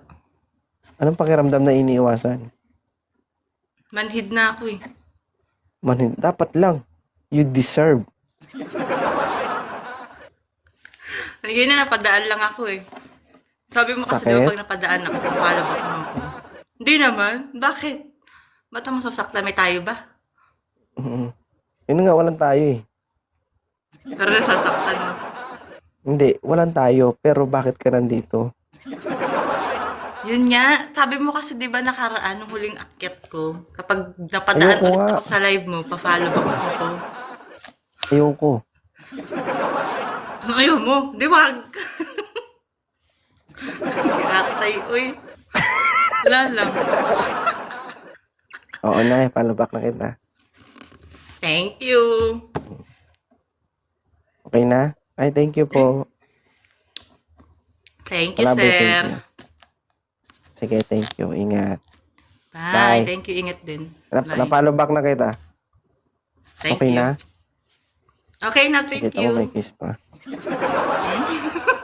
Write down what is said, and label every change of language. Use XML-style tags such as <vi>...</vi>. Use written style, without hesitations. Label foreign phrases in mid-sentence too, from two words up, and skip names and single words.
<tl>Anong pakiramdam na iniiwasan? Manhid na ako eh. Dapat lang.</tl> <en>You deserve.</en> <tl>Hindi na, napadaan lang ako eh. Sabi mo kasi Sakit? daw pag napadaan ako,</tl> <en>follow back</en> <tl>mo ako. Hindi naman. Bakit? Ba't mo sasaktan? May tayo ba? Yun nga, walang tayo eh. Pero nasasaktan mo. Hindi, walang tayo. Pero bakit ka nandito? Yun nga. Sabi mo kasi di ba nakaraan nung huling akyat ko, kapag napadaan Ayoko ulit nga. ako sa live mo, pa-</tl> <en>follow back</en> <tl>mo ako. Ayoko. Ano ayaw mo? Di wag. Atay, uy. Wala lang. Oo na,</tl> <en>follow back</en> <tl>na kita.</tl> <en>Thank you.</en> <tl>Okay na? Ay,</tl> <en>thank you po. Thank you, Palabay, sir. thank you. Sige, thank you. Ingat. Bye. Bye. Thank you.</en> <tl>Ingat din. Na-follow back na kita.</tl> <en>Thank Okay you.</en> <tl>na? Okay na, thank Kita ko</tl> <en>you.</en> <tl>may kiss pa.</tl>